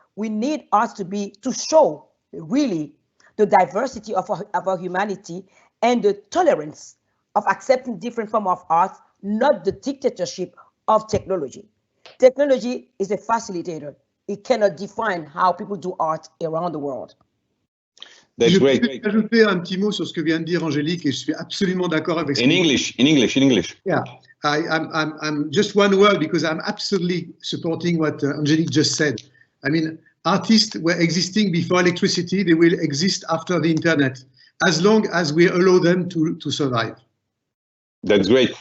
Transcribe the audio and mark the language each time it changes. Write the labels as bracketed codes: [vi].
[en] We need arts to show really the diversity of our humanity and the tolerance of accepting different forms of art, not the dictatorship of technology. Technology is a facilitator. It cannot define how people do art around the world. [fr] Je peux ajouter un petit mot sur ce que vient de dire Angélique et je suis absolument d'accord avec ça. [en] In English. Yeah, I'm just one word because I'm absolutely supporting what Angélique just said. I mean, artists were existing before electricity. They will exist after the internet, as long as we allow them to survive. That's great.